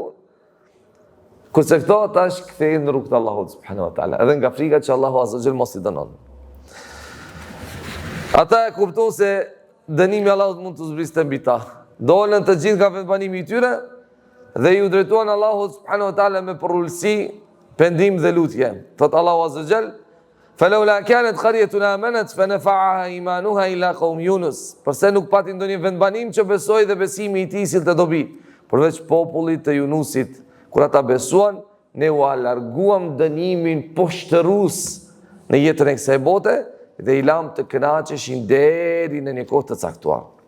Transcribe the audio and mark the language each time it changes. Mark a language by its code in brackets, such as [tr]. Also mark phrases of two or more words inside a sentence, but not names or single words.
[sq] Kurse këto tash kthehen në rrugën e Allahut [ar] سبحانه وتعالى, [sq] edhe nga frika që Allahu [ar] عز وجل [sq] mos i dënon. Ata e kuptuan se dënimi i Allahut mund të zbriste mbi ta. Dolën të gjithë nga vendbanimi i tyre dhe ju drejtuan Allahut [ar] سبحانه وتعالى [sq] me porrullsi, pendim dhe lutje. Thot Allahu [ar] عز وجل: "فلولا كانت قرية آمنت فنفعها إيمانها إلا قوم يونس." [sq] Përse nuk pati ndonjë vendbanim që besoi dhe besimi i tij sillte dobi, përveç popullit të Yunusit. Kur ata besuan, ne u larguam dënimin poshtërus në jetën e kësaj bote dhe i lam të kënaqeshin deri në një kohë të caktuar.